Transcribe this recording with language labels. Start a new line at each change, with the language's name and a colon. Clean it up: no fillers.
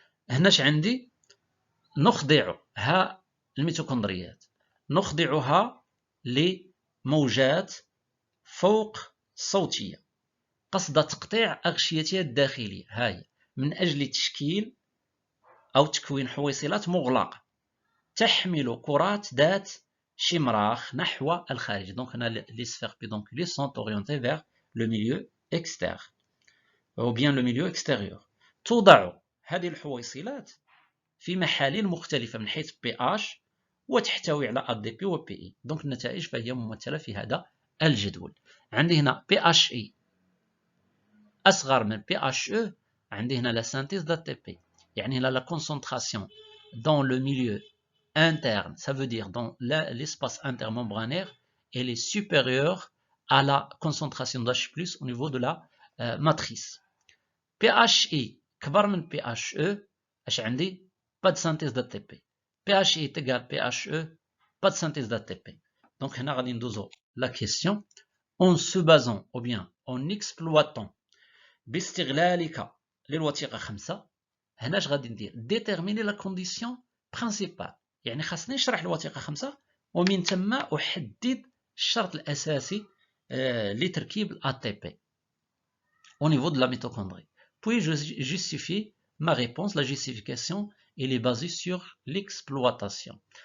Arabic: هناش عندي نخضعها الميتوكوندريات، نخضعها لموجات فوق صوتية قصد تقطيع أغشيتها الداخلية، هاي من أجل تشكيل أو تكوين حويصلات مغلقة تحمل كرات ذات شمراخ نحو الخارج. دونك هنا
French: les sphères pédonculées sont orientées vers le milieu externe ou bien le milieu extérieur.
Arabic: توضع هذه الحويصلات في محاليل مختلفة من حيث pH وتحتوي على ADP و PE. دونك النتائج فهي ممثلة في هذا الجدول. عندي هنا PHE أصغر من PHE، عندي هنا
French: la synthèse d'ATP،
Arabic: يعني هنا
French: la concentration dans le milieu interne, ça veut dire dans l'espace intermembranaire, elle est supérieure à la concentration d'H+ au niveau de la matrice. PHE
Arabic: كبر من
French: PHE،
Arabic: اش عندي
French: pas de synthèse d'ATP. PHE est égal PHE, pas de synthèse d'ATP. Donc
Arabic: هنا غادي ندوزو
French: la question en se basant ou bien en exploitant
Arabic: باستغلالك للوثيقة 5. هنا اش غادي ندير
French: déterminer la condition principale،
Arabic: يعني خاصني نشرح الوثيقة 5 ومن ثم أحدد الشرط الأساسي لتركيب
French: l'ATP au niveau de la mitochondrie. Puis je justifie ma réponse. La justification elle est basée sur l'exploitation.